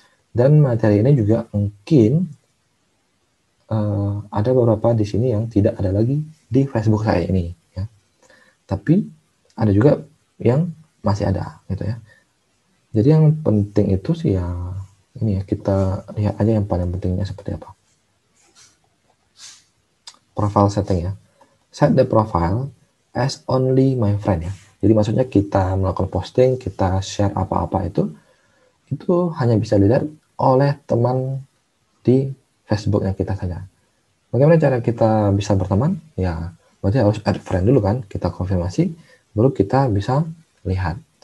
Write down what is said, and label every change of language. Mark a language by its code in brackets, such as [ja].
[id] Dan materi ini juga mungkin ada beberapa di sini yang tidak ada lagi di Facebook saya ini, ya. Tapi ada juga yang masih ada gitu ya. Jadi yang penting itu sih ya ini ya, kita lihat aja yang paling pentingnya seperti apa. Profile setting ya. [en] Set the profile as only my friend ya. [id] Jadi maksudnya kita melakukan posting, kita share apa-apa itu hanya bisa dilihat oleh teman di Facebooknya kita saja. Bagaimana cara kita bisa berteman? Ya, berarti harus add friend dulu kan, kita konfirmasi, baru kita bisa lihat.